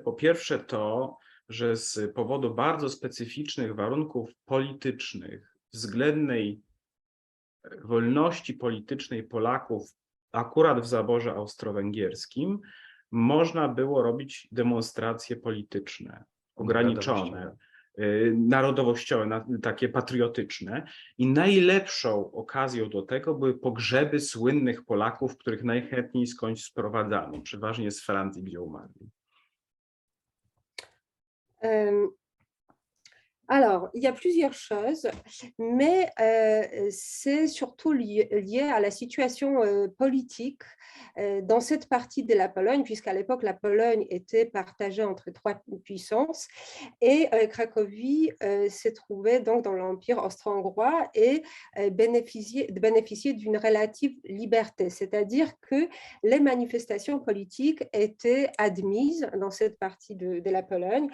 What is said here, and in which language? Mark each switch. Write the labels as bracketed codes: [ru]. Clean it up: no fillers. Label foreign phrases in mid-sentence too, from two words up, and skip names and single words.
[pl] Po pierwsze to, że z powodu bardzo specyficznych warunków politycznych, względnej wolności politycznej Polaków, akurat w zaborze austro-węgierskim, można było robić demonstracje polityczne, ograniczone, narodowościowe, takie patriotyczne. I najlepszą okazją do tego były pogrzeby słynnych Polaków, których najchętniej skądś sprowadzano, przeważnie z Francji, gdzie umarli. [fr] Alors, il y a plusieurs choses, mais c'est surtout lié à la situation politique dans cette partie de la Pologne, puisqu'à l'époque, la Pologne était partagée entre trois puissances et Cracovie s'est trouvée donc dans l'Empire austro-hongrois et bénéficiait d'une relative liberté, c'est-à-dire que les manifestations politiques étaient admises dans cette partie de la Pologne.